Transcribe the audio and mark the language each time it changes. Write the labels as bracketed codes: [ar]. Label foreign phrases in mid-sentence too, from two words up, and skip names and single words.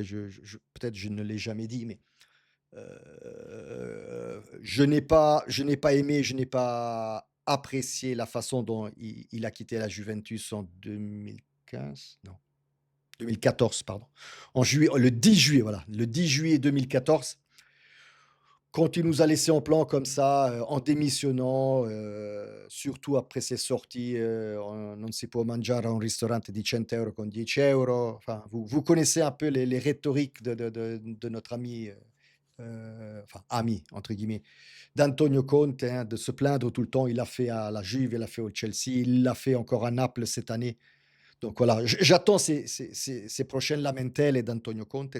[fr] Peut-être je ne l'ai jamais dit, mais je n'ai pas aimé, je n'ai pas apprécié la façon dont il a quitté la Juventus en 2015, non, 2014, pardon. Le 10 juillet, voilà, le 10 juillet 2014, quand il nous a laissé en plan comme ça, en démissionnant, surtout après ses sorties, [it] «Non si può mangiare a un ristorante di 100 € con 10 €». [fr] Enfin, vous connaissez un peu les rhétoriques de notre ami, enfin «ami» entre guillemets, d'Antonio Conte, hein, de se plaindre tout le temps. Il l'a fait à la Juve, il l'a fait au Chelsea, il l'a fait encore à Naples cette année. Donc voilà, j'attends ces prochaines lamentele d'Antonio Conte.